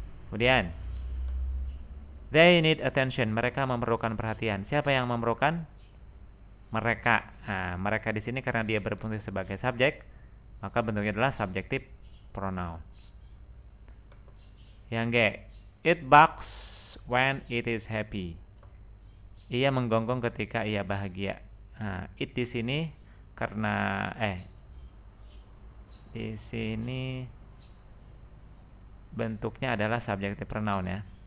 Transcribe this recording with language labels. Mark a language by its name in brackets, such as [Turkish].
[English] Kemudian they need attention. [Indonesian] Mereka memerlukan perhatian. Siapa yang memerlukan? Mereka. Nah, mereka di sini karena dia berfungsi sebagai subjek, maka bentuknya adalah subjective pronouns. Yang G. [English] It barks when it is happy. [Indonesian] Ia menggonggong ketika ia bahagia. Nah, it di sini karena di sini bentuknya adalah subjective pronoun ya.